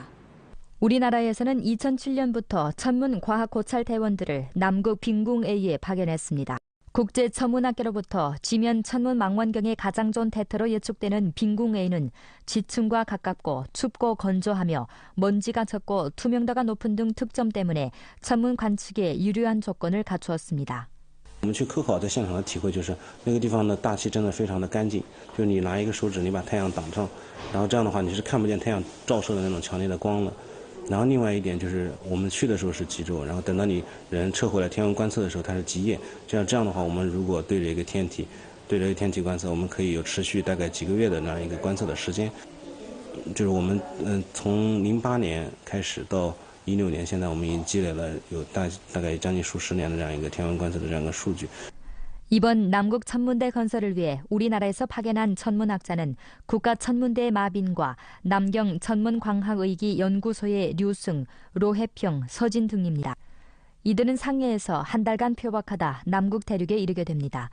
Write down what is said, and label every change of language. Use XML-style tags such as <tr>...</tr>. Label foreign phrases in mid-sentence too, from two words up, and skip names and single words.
<ko>우리나라에서는 2007년부터 천문과학고찰대원들을 남극 빈궁A에 파견했습니다. 국제천문학계로부터 지면 천문 망원경에 가장 좋은 대터로 예측되는 빈궁A는 지층과 가깝고 춥고 건조하며 먼지가 적고 투명도가 높은 등 특점 때문에 천문 관측에 유리한 조건을 갖추었습니다.</ko> <zh>我们去科考在现场的体会就是那个地方的大气真的非常的干净，就是你拿一个手指你把太阳挡上，然后这样的话你是看不见太阳照射的那种强烈的光的。然后另外一点就是我们去的时候是极昼，然后等到你人撤回来天文观测的时候它是极夜，这样的话我们如果对着一个天体观测，我们可以有持续大概几个月的那样一个观测的时间。就是我们从08年开始到16年，现在我们已经积累了有大概将近数十年的这样一个天文观测的这样一个数据。</zh> <ko>이번 남극 천문대 건설을 위해 우리나라에서 파견한 천문학자는 국가천문대 마빈과 남경 천문광학의기 연구소의 류승, 로해평, 서진 등입니다. 이들은 상해에서 한 달간 표박하다 남극 대륙에 이르게 됩니다.</ko>